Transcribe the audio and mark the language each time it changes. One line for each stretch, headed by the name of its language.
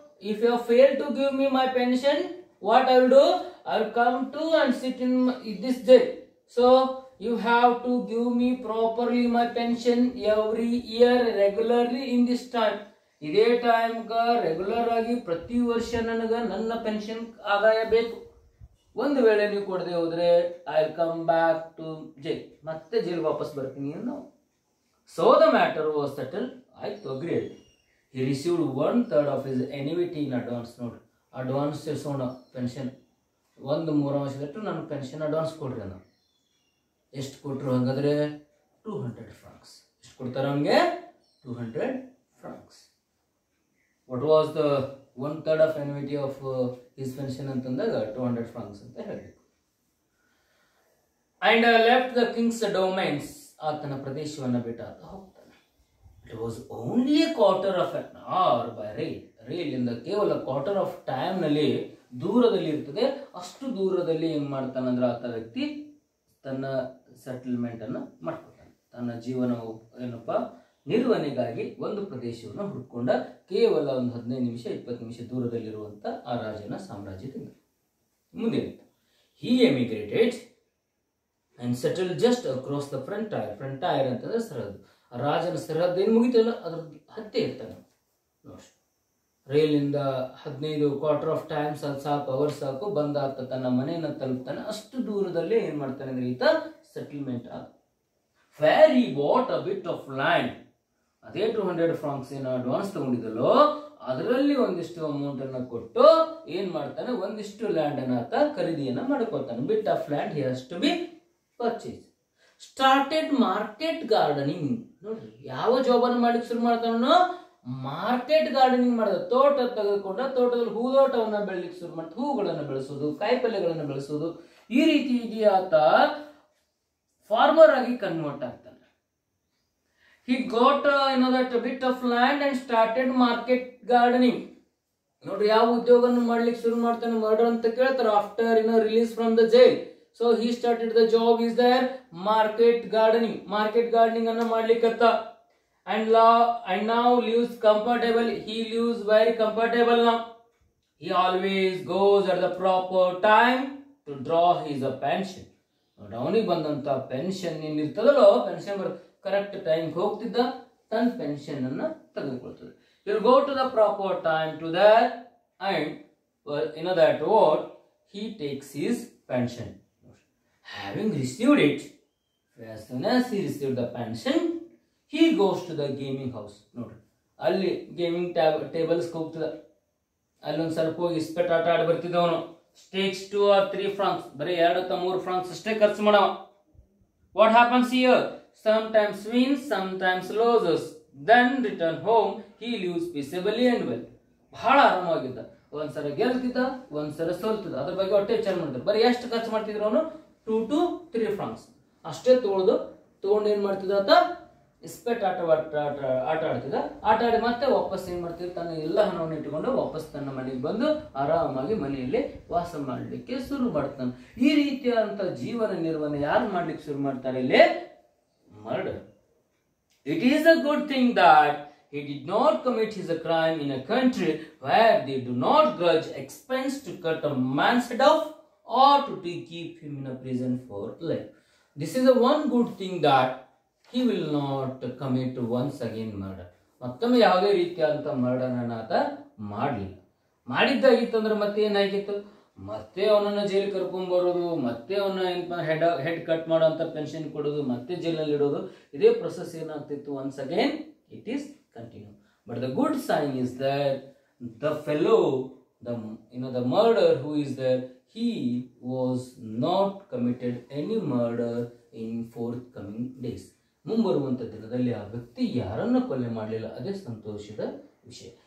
English: If you have failed to give me my pension, what I will do? I will come to and sit in this jail. So you have to give me properly my pension every year regularly in this time.
Kannada: ಇದೇ time regular ಆಗಿ ಪ್ರತಿ ವರ್ಷ ನನಗ ನನ್ನ pension ಆದಾಯ ಬೇಕು. ಒಂದು ವೇಳೆ ನೀವು ಕೊಡದೆ ಹೋದ್ರೆ
English: I will come back to jail,
Kannada: ಮತ್ತೆ ಜೈಲ್ ವಾಪಸ್ ಬರ್ತೀನಿ ಅನ್ನೋ.
English: So the matter was settle.
Kannada: ಆಯ್ತು, ಅಗ್ರಿ ಆಯ್ತು.
English: He received 1/3 of his annuity in advance.
Kannada: ನೋಡ್ರಿ, ಅಡ್ವಾನ್ಸ್ ಇರ್ಸೋಣ ಪೆನ್ಷನ್. 1/3 ನನ್ನ ಪೆನ್ಷನ್ ಅಡ್ವಾನ್ಸ್ ಕೊಡ್ರಿ ಅನ್ನ. ಎಷ್ಟು ಕೊಟ್ಟರು ಹಾಗಾದ್ರೆ? 200 francs. ಎಷ್ಟು ಕೊಡ್ತಾರೆ ಅವನಿಗೆ?
English: 200 francs. What was the 1/3 of annuity of his pension
Kannada: ಅಂತಂದಾಗ 200 francs ಅಂತ ಹೇಳಬೇಕು.
English: And left the king's domains.
Kannada: ಆತನ ಪ್ರದೇಶವನ್ನು ಬಿಟ್ಟು ಆತ ಹೋಗ್ತಾನೆ.
English: It was only a quarter of an hour by rail.
Kannada: ರೈಲಿಂದ ಕೇವಲ
English: quarter of time
Kannada: ನಲ್ಲಿ ದೂರದಲ್ಲಿ ಇರ್ತದೆ. ಅಷ್ಟು ದೂರದಲ್ಲಿ ಏನ್ ಮಾಡ್ತಾನಂದ್ರೆ ಆತ ವ್ಯಕ್ತಿ ತನ್ನ ಸೆಟಲ್ಮೆಂಟ್ ಅನ್ನ ಮಾಡ್ಕೊತಾನೆ. ತನ್ನ ಜೀವನ ಏನಪ್ಪಾ ನಿರ್ವಹಣೆಗಾಗಿ ಒಂದು ಪ್ರದೇಶವನ್ನು ಹುಡುಕೊಂಡ. ಕೇವಲ ಒಂದು 15 ನಿಮಿಷ 20 ನಿಮಿಷ ದೂರದಲ್ಲಿರುವಂತ ಆ ರಾಜನ ಸಾಮ್ರಾಜ್ಯದಿಂದ.
English: ಮುಂದೆ he emigrated and settled just across the frontier.
Kannada: Frontier ಅಂತಂದ್ರೆ ಸರಹದ್ದು. ರಾಜನ ಸರಹದ್ದು ಏನು ಮುಗಿತಲ್ಲ ಅದ್ರ ಹತ್ತೆ ಇರ್ತಾನೆ ನೋಡಿ. ರೈಲಿಂದ 15
English: quarter of times
Kannada: ಅದು ಸಾಕು, ಅವರ್ ಸಾಕು, ಬಂದಾತ ತನ್ನ ಮನೆಯನ್ನು ತಲುಪ್ತಾನೆ. ಅಷ್ಟು ದೂರದಲ್ಲೇ ಏನ್ ಮಾಡ್ತಾನೆ ಅಂದ್ರೆ ಈತ ಸೆಟಲ್ಮೆಂಟ್ ಆದ.
English: Where he bought a bit of land
Kannada: ಅದೇ 200 ಫ್ರಾಂಕ್ಸ್ ಏನು ಅಡ್ವಾನ್ಸ್ ತಗೊಂಡಿದ್ದಲ್ಲೋ ಅದರಲ್ಲಿ ಒಂದಿಷ್ಟು ಅಮೌಂಟ್ ಅನ್ನ ಕೊಟ್ಟು ಏನ್ ಮಾಡ್ತಾನೆ, ಒಂದಿಷ್ಟು ಲ್ಯಾಂಡ್ ಅನ್ನ ಆತ ಖರೀದಿಯನ್ನ ಮಾಡ್ಕೊತಾನೆ.
English: Bit of land he has to be purchase. Started market gardening.
Kannada: ನೋಡ್ರಿ ಯಾವ ಜಾಬ್ ಅನ್ನು ಮಾಡ್ಲಿಕ್ಕೆ ಶುರು ಮಾಡ್ತಾನೋ, ಮಾರ್ಕೆಟ್ ಗಾರ್ಡನಿಂಗ್ ಮಾಡಿದ. ತೋಟ ತೆಗೆದುಕೊಂಡ ತೋಟದಲ್ಲಿ ಹೂದೋಟವನ್ನ ಬೆಳಲಿಕ್ಕೆ ಶುರು ಮಾಡ್ತಾ ಹೂಗಳನ್ನು ಬೆಳೆಸೋದು, ಕಾಯಿಪಲ್ಯಗಳನ್ನು ಬೆಳೆಸೋದು, ಈ ರೀತಿ ಆತ ಫಾರ್ಮರ್ ಆಗಿ ಕನ್ವರ್ಟ್ ಆಗ್ತಾನೆ.
English: He got that bit of land and started market gardening.
Kannada: ನೋಡ್ರಿ ಯಾವ ಉದ್ಯೋಗವನ್ನು ಮಾಡ್ಲಿಕ್ಕೆ ಶುರು ಮಾಡ್ತಾನೆ ಮರ್ಡರ್ ಅಂತ ಕೇಳ್ತಾರೆ.
English: After release from the jail, so he started the job is there market gardening.
Kannada: Market gardening ಅನ್ನ ಮಾಡ್ಲಿಕ್ಕತ್ತ.
English: and now lives comfortable. He lives very comfortable now. He always goes at the proper time to draw his pension.
Kannada: ಅವನಿಗೆ ಬಂದಂತ pension ಏನಿರ್ತದಲ್ಲೋ, pension correct time ಹೋಗ್ತಿದ್ದ, ತನ್ನ pension ಅನ್ನ ತೆಗೆದುಕೊಳ್ತದೆ.
English: He'll go to the proper time to that, and that what he takes his pension. Having received it, as soon as he received the pension, he goes to the gaming house.
Kannada: ನೋಡ್ರಿ ಅಲ್ಲಿ gaming tables ಹೋಗ್ತದ. ಅಲ್ಲೊಂದು ಸ್ವಲ್ಪ ಹೋಗಿ ಇಸ್ಪೆಟ್ ಆಟ ಆಡಿ ಬರ್ತಿದ್ದವನು.
English: stakes 2 or 3 francs,
Kannada: ಬರೀ 2 ಅಥವಾ 3 francs ಅಷ್ಟೇ ಖರ್ಚು ಮಾಡವ.
English: What happens here? Sometimes wins, sometimes loses. Then return home, he lives peaceably and well.
Kannada: ಬಹಳ ಆರಾಮವಾಗಿದ್ದ. ಒಂದ್ಸಲ ಗೆಲ್ತಿದ್ದ, ಒಂದ್ಸಲ ಸೋಲ್ತಿದ್ದ. ಅದ್ರ ಬಗ್ಗೆ ಹೊಟ್ಟೆ ವಿಚಾರ ಮಾಡ್ತಾರೆ. ಬರೀ ಎಷ್ಟು ಖರ್ಚು ಮಾಡ್ತಿದ್ರು ಅವನು? 2 to 3 francs ಅಷ್ಟೇ ತಗೊಂಡು ಏನ್ ಮಾಡ್ತಿದ್ದ ಆತ? ಇಸ್ಪೆಟ್ ಆಟ ಆಡ್ತಿದ್ದ. ಆಟ ಆಡಿ ಮತ್ತೆ ವಾಪಸ್ ಏನ್ ಮಾಡ್ತಿದ್ದ, ತನ್ನ ಎಲ್ಲ ಹಣವನ್ನು ಇಟ್ಟುಕೊಂಡು ವಾಪಸ್ ತನ್ನ ಮನೆಗೆ ಬಂದು ಆರಾಮಾಗಿ ಮನೆಯಲ್ಲಿ ವಾಸ ಮಾಡ್ಲಿಕ್ಕೆ ಶುರು ಮಾಡ್ತಾನೆ. ಈ ರೀತಿಯಾದಂತ ಜೀವನ ನಿರ್ವಹಣೆ ಯಾರು ಮಾಡ್ಲಿಕ್ಕೆ ಶುರು ಮಾಡ್ತಾರೆ ಇಲ್ಲಿ?
English: Murder. It is a good thing that he did not commit his crime in a country where they do not grudge expense to cut a man's head off or to keep him in a prison for life. This is a one good thing that he will not commit once again murder.
Kannada: ಮತ್ತೊಮ್ಮೆ ಯಾವುದೇ ರೀತಿಯಾದಂತ murder ಅನ್ನ ಆತ ಮಾಡಲಿಲ್ಲ. ಮಾಡಿದ್ದಾಗಿತ್ತಂದ್ರೆ ಮತ್ತೆ ಏನಾಗಿತ್ತು? ಮತ್ತೆ ಅವನನ್ನ ಜೈಲ್ ಕರ್ಕೊಂಡ್ ಬರೋದು, ಮತ್ತೆ ಅವನ ಹೆಡ್ ಕಟ್ ಮಾಡೋಂತ ಪೆನ್ಷನ್ ಕೊಡೋದು, ಮತ್ತೆ ಜೈಲಲ್ಲಿ ಇಡೋದು, ಇದೇ ಪ್ರೊಸೆಸ್ ಏನಾಗ್ತಿತ್ತು.
English: Once again it is continue. But the good sign is that the fellow, the murder who is there, he was not committed any murder in forthcoming days.
Kannada: ಮುಂಬರುವಂತ ದಿನದಲ್ಲಿ ಆ ವ್ಯಕ್ತಿ ಯಾರನ್ನ ಕೊಲೆ ಮಾಡಲಿಲ್ಲ. ಅದೇ ಸಂತೋಷದ ವಿಷಯ.